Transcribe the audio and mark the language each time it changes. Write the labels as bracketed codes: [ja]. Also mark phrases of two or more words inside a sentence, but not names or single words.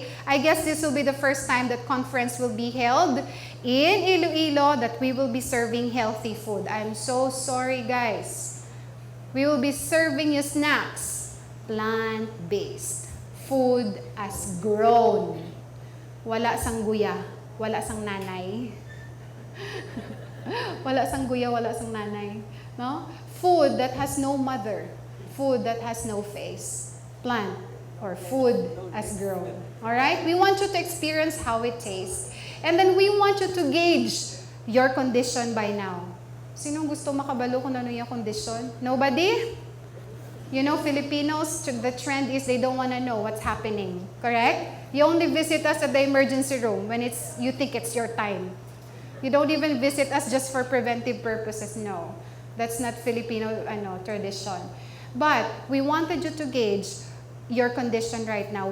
[en] I guess this will be the first time that conference will be held in Iloilo that we will be serving healthy food. I'm so sorry, guys. We will be serving you snacks, plant-based, food as grown. [hil] Wala sang guya, wala sang nanay. Wala sang guya, wala sang nanay. [en] No? Food that has no mother, food that has no face, plant or food as grown. All right? We want you to experience how it tastes. And then we want you to gauge your condition by now. [hil] Sinong gusto makabalo kung ano yung condition? [en] Nobody? You know, Filipinos, the trend is they don't want to know what's happening. Correct? You only visit us at the emergency room when you think it's your time. You don't even visit us just for preventive purposes. No. That's not Filipino tradition. But we wanted you to gauge your condition right now.